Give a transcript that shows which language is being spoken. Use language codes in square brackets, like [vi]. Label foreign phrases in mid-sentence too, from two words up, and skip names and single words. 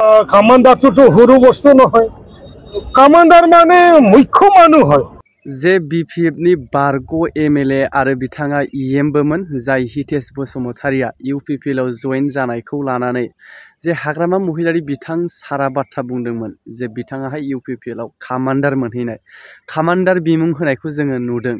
[as] কামান্দাৰটোতো সৰু বস্তু নহয়। কামান্দাৰ মানে মুখ্য মানুহ হয়। [brx] जे BPFनि बारग' MLA आरो बिथाङा EMबोमोन जाय हितेश बसुमतारिया UPPLआव जइन जानायखौ लानानै जे हाग्रामा महिलारि बिथां सारा बाथ्रा बुंदोंमोन जे बिथाङाहाय UPPLआव कामान्डार मोनहैनाय कामान्डार बिमुं होनायखौ जोङो नुदों।